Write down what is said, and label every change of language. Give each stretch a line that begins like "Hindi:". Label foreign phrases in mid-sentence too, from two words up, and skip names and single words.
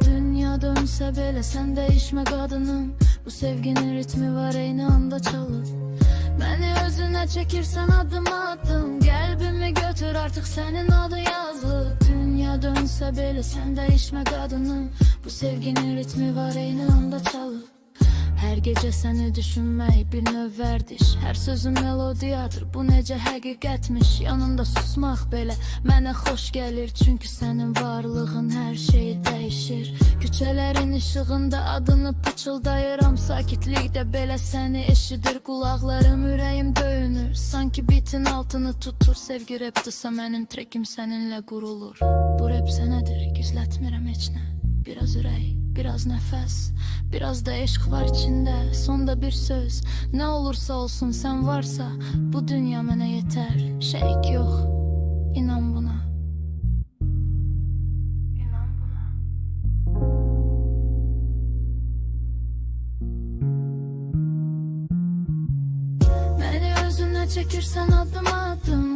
Turkish: Dünya dönse bile sen değişme kadınım. Bu sevginin ritmi var aynı anda çalıp. Beni özüne çekirsen adım adım. Kalbimi götür artık senin adın yazılıp. Dünya dönse bile sen değişme kadınım. Bu sevginin ritmi var aynı anda çalıp. Her gece seni düşünmək
Azerbaijani: bir növ vərdiş. Hər sözün melodiyadır, bu necə həqiqətmiş. Yanında susmaq belə mənə xoş gəlir. Çünki sənin varlığın hər şeyi dəyişir. Küçələrin işığında adını pıçıldayıram. Sakitlikdə belə səni eşidir qulaqlarım. Ürəyim döyünür, sanki bitin altını tutur. Sevgi repdirsə mənim trekim səninlə qurulur. Bu rep sənədir, gizlətmirəm heç nə. Biraz ürək,
Turkish: biraz nefes, biraz da eşk var içinde. Sonda bir söz, ne olursa olsun sen varsa bu dünya mənə yeter. Şerik yok, inan buna. İnan buna. Beni özüne çekirsen adım adım.